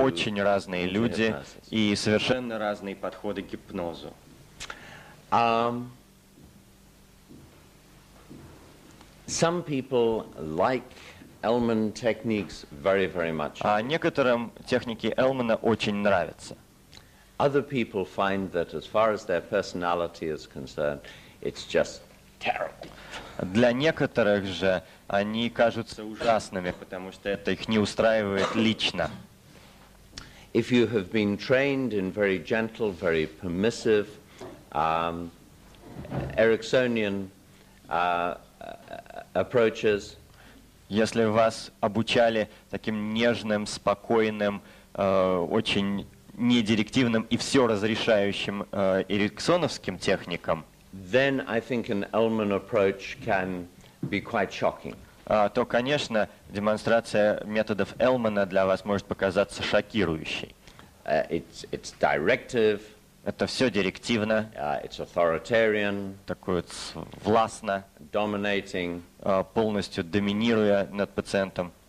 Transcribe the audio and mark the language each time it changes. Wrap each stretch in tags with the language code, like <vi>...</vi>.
<ru>очень разные люди и совершенно разные подходы к гипнозу.</ru> <en>Some people like Elman techniques very, very much.</en> <ru>А некоторым техники Элмана очень нравятся.</ru> <en>Other people find that as far as their personality is concerned, it's just terrible.</en> <ru>Для некоторых же они кажутся ужасными, потому что это их не устраивает лично.</ru> <en>If you have been trained in very gentle, very permissive, Ericksonian approaches,</en> <ru>Если вас обучали таким нежным, спокойным, очень недирективным и все разрешающим эриксоновским техникам,</ru> <en>then I think an Elman approach can be quite shocking.</en> <ru>то, конечно, демонстрация методов Элмана для вас может показаться шокирующей.</ru> <en>It's directive,</en> <ru>Это все директивно,</ru> <en>it's authoritarian,</en> <ru>такое властно,</ru> <en>dominating.</en> <ru>полностью доминируя над пациентом.</ru>